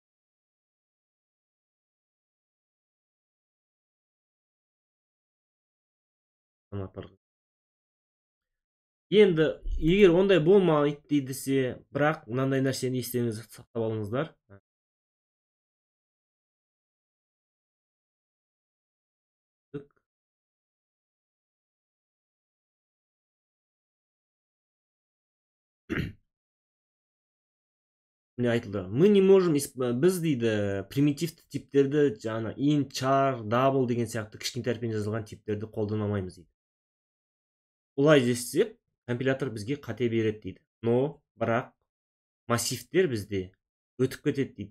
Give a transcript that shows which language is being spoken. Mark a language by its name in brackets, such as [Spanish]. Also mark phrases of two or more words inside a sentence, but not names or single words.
[Kazakh] Енді егер ондай болмайды дейдісе, бірақ мынандай нәрсені естеріңізде сақтап алыңыздар. Міне айтылды. [Russian] Мы не можем, [Kazakh] біз дейді, примитивті типтерді жаңа int, char, double деген сияқты кішкентай әріппен жазылған типтерді қолдана алмаймыз дейді. Олай десек, компилятор бізге қате береді дейді. Но, бірақ массивтер бізде өтіп кетеді дейді.